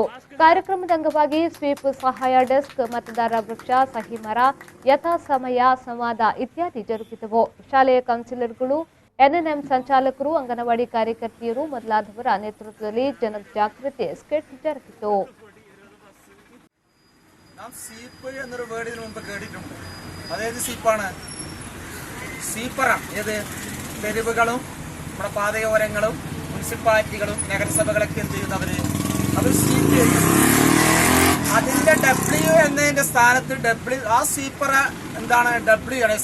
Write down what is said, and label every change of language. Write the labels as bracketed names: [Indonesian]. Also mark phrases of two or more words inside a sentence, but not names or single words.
[Kannada] ಕಾರ್ಯಕ್ರಮದ ಅಂಗವಾಗಿ ಸ್ವೀಪ್ ಸಹಾಯ ಡೆಸ್ಕ್, ಮತದಾರ ವೃಕ್ಷ, ಸಹಿ ಮರ, ಯಥಾ ಸಮಯ ಸಂವಾದ ಇತ್ಯಾದಿ ಜರುಗಿದವು. ಶಾಲೆಯ ಕೌನ್ಸಿಲರ್ಗಳು, ಎನ್ಎನ್ಎಂ ಸಂಚಾಲಕರು, ಅಂಗನವಾಡಿ ಕಾರ್ಯಕರ್ತೆಯರು ಮೊದಲಾದವರ ನೇತೃತ್ವದಲ್ಲಿ ಜನಜಾಗೃತಿ ಸ್ಕಿಟ್ ಜರುಗಿತು. [Malayalam] തെരുവുകളും നമ്മുടെ പാതയോരങ്ങളും മുനിസിപ്പാലിറ്റികളും നഗരസഭകളൊക്കെ എന്ത് ചെയ്യുന്നവര് അവർ സ്വീപ്പ് ചെയ്യും. അതിന്റെ ഡബ്ല്യു എന്നതിന്റെ സ്ഥാനത്ത് ഡബ്ല്യു, ആ സ്വീപ്പർ എന്താണ്, ഡബ്ല്യു ആണ്.